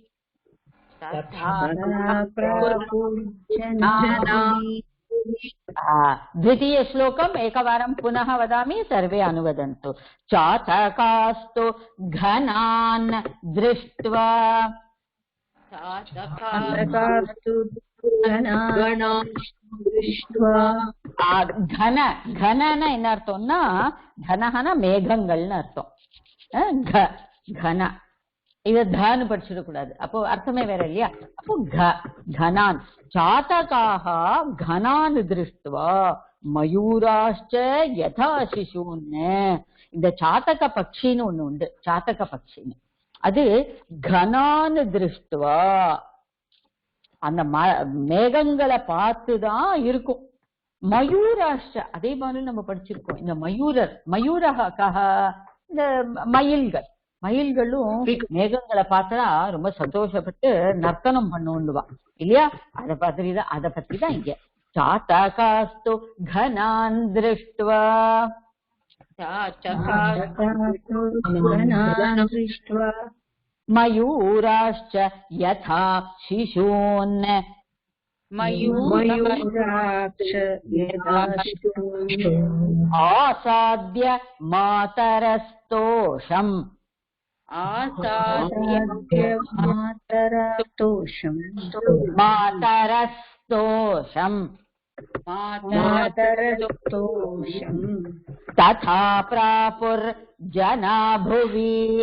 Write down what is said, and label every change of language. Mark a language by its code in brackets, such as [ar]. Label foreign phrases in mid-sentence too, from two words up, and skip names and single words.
[sa] द्वितीय श्लोकम् एकवारं पुनः वदामि, सर्वे अनुवदन्तु. चातकास्तु घनान् दृष्ट्वा घन घनना [ta] என்ன அர்த்தம்னா घनஹனா மேகங்கள்னு அர்த்தம். घन இத தான்னு படிச்சிட கூடாது, அப்போ அர்த்தமே வேற இல்லையா. [sa] அப்போ घनान् चातकाः घनान् दृष्ट्वा मयूराश्च यथा शिशून्. [ta] இந்த சாத்தக பட்சின்னு ஒண்ணு உண்டு, சாத்தக பட்சின்னு, அது [sa] घनान् दृष्ट्वा [ta] அந்த மேகங்களை பார்த்துதான் இருக்கும். மயூராஷ்ட அதே மாதிரி நம்ம படிச்சிருக்கோம். இந்த மயூரக இந்த மயில்களும் மேகங்களை பார்த்தா ரொம்ப சந்தோஷப்பட்டு நர்த்தனம் பண்ணுவா இல்லையா, அதை பத்தி தான் இங்க. [sa] சாத்தகாஸ்து घनान् दृष्ट्वा मयूराश्च यथा शिशून् आसाद्य मातरस्तोषम् तथा प्रापुर्जना भुवि.